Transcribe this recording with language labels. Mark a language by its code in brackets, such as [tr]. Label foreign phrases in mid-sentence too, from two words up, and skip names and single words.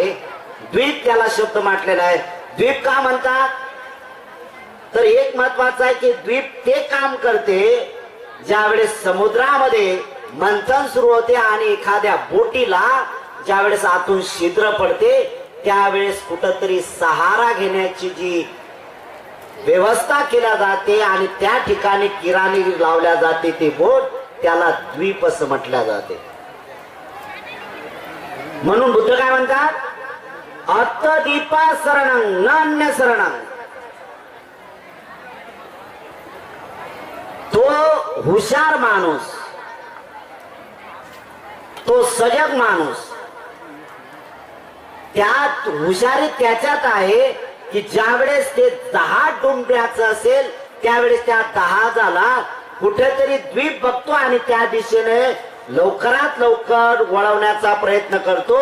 [mr] द्वीप त्याला शब्द म्हटलेला आहे. द्वीप का म्हणतात तर एक महत्वाचं आहे की द्वीप ते काम करते ज्यावेळेस समुद्रामध्ये मंथन सुरू होते आणि एखाद्या बोटीला ज्यावेळेस आतून छिद्र पडते त्यावेळेस कुठंतरी सहारा घेण्याची जी व्यवस्था केल्या जाते आणि त्या ठिकाणी किराणी लावल्या जाते ती बोट, त्याला द्वीप असं म्हटल्या जाते. म्हणून बुद्ध काय म्हणतात, [pi] अत्तदीपा शरणं नान्य शरणं. [mr] तो हुशार माणूस, तो सजग माणूस, त्यात हुशारी त्याच्यात आहे की ज्यावेळेस ते 10 डोंबऱ्याचं असेल त्यावेळेस त्या 10 कुठेतरी द्वीप बघतो आणि त्या दिशेने लवकरात लवकर वळवण्याचा प्रयत्न करतो.